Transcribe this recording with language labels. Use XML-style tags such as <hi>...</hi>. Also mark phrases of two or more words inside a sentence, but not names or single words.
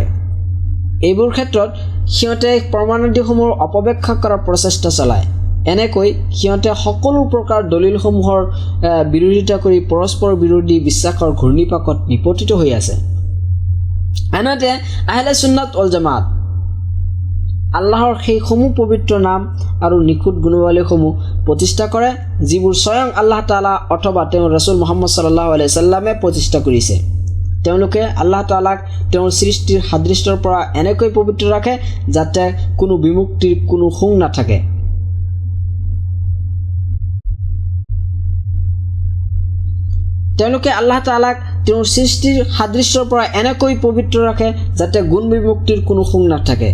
<as>এইবোৰ ক্ষেত্ৰত সিহঁতে প্ৰমাণাদিসমূহৰ অপব্যাখ্যা কৰাৰ প্ৰচেষ্টা চলায়। এনেকৈ সিহঁতে সকলো প্ৰকাৰ দলিলসমূহৰ বিৰোধিতা কৰি পৰস্পৰ বিৰোধী বিশ্বাসৰ ঘূৰ্ণিপাকত নিপতিত হৈ আছে। আনহাতে</as> <ar>أهل السنة والجماعة</ar> <as>আল্লাহৰ সেই সমূহ পবিত্ৰ নাম আৰু নিখুঁত গুণাৱলীসমূহ প্ৰতিষ্ঠা কৰে, যিবোৰ স্বয়ং আল্লাহ তাআলা অথবা তেওঁৰ ৰাসূল মুহাম্মদ</as> <ar>صلى الله عليه سلمে</ar> <as>প্ৰতিষ্ঠা কৰিছে। তেওঁলোকে আল্লাহ তাআলাক তেওঁৰ সৃষ্টিৰ সাদৃশ্যৰ পৰা এনেকৈ পবিত্ৰ ৰাখে যাতে কোনো বিমুক্তিৰ কোনো শুং নাথাকে। তেওঁলোকে আল্লাহ তাআলাক তেওঁৰ সৃষ্টিৰ সাদৃশ্যৰ পৰা এনেকৈ পবিত্ৰ ৰাখে যাতে গুণ বিমুক্তিৰ কোনো শুং নাথাকে।</as>